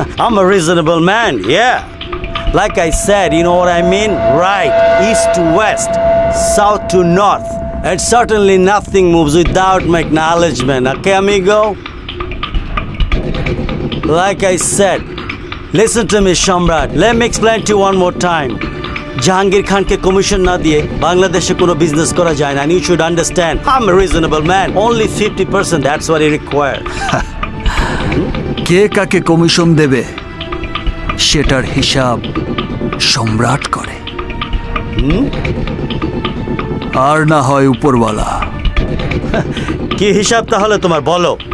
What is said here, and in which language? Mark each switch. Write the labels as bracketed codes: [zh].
[en] I'm a reasonable man, yeah. Like I said, you know what I mean? Right, east to west, south to north. And certainly nothing moves without my acknowledgement, okay, amigo? Like I said, listen to me, Shamrat. Let me explain to you one more time. [bn] Jahangir খানকে commission না দিয়ে বাংলাদেশে কোনো business করা যায় না। [en] And you should understand, I'm a reasonable man. Only 50%, that's what he required. [bn] কে কাকে commission দেবে সেটার হিসাব সম্রাট করে, আর না হয় উপরওয়ালা। কি হিসাব তাহলে তোমার বলো?